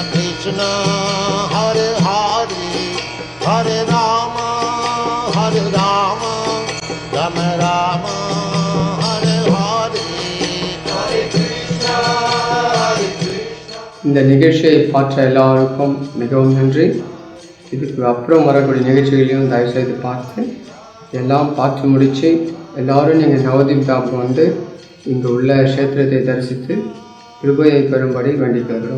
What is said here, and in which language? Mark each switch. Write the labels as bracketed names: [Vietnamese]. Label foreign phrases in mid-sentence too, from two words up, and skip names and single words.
[Tamil] Krishna, Hare Hare, Hare Rama, Hare Rama, Rama Rama, Hare Hare, Hare Krishna, Hare Krishna. இந்த நிகழ்ச்சியை பார்த்த எல்லாருக்கும் மிகவும் நன்றி. இதுக்கு அப்புறம் வரக்கூடிய நிகழ்ச்சிகளையும் தயவுசெய்து பார்த்து எல்லாம் பார்த்து முடித்து எல்லோரும் நீங்கள் நவதீப் தாமுக்கு இங்கு உள்ள க்ஷேத்திரத்தை தரிசித்து கிருபையை பெறும்படி வேண்டிக் கொள்கிறோம்.